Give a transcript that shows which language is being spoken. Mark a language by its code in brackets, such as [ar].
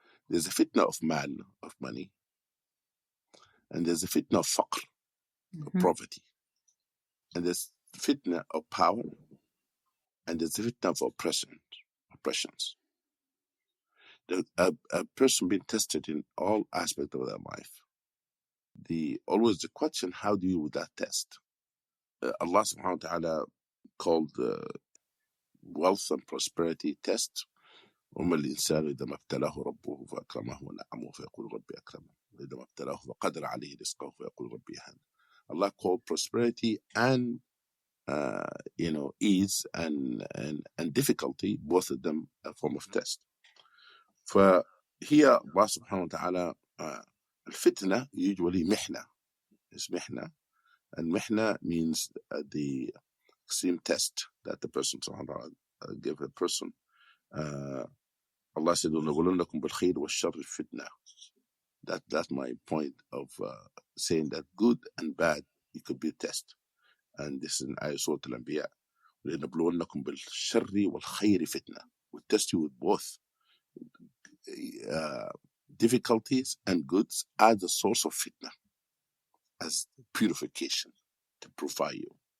[en] There's a fitna of mal, of money, and there's a fitna of faqr, of poverty, and there's fitna of power, and there's a fitna of oppressions. A person being tested in all aspects of their life. Always the question, how do you with that test? Allah subhanahu wa ta'ala called wealth and prosperity test. [ar] وما الإنسان إذا ما ابتلاه ربه فأكرمه ونعمه فيقول ربي أكرمه وإذا ما ابتلاه فقدر عليه رزقه فيقول ربي أهانه. [en] Allah called prosperity and ease and difficulty, both of them a form of test. فهي Allah subhanahu wa ta'ala, الفتنة usually محنة, is محنة, and محنة means the extreme test that the person subhanahu wa ta'ala give a person. Allah said, [ar] وَنَبْلُونَكُمْ بِالْخَيْرِ وَالشَّرِّ فِتْنَةً. [en] That's my point of saying that good and bad, it could be a test. And this is in Ayah Surah Al-Anbiya. [ar] وَلَنَبْلُونَكُمْ بِالْشَرِّ وَالْخَيْرِ فِتْنَةً. [en] We test you with both difficulties and goods as a source of fitna, as purification to purify you.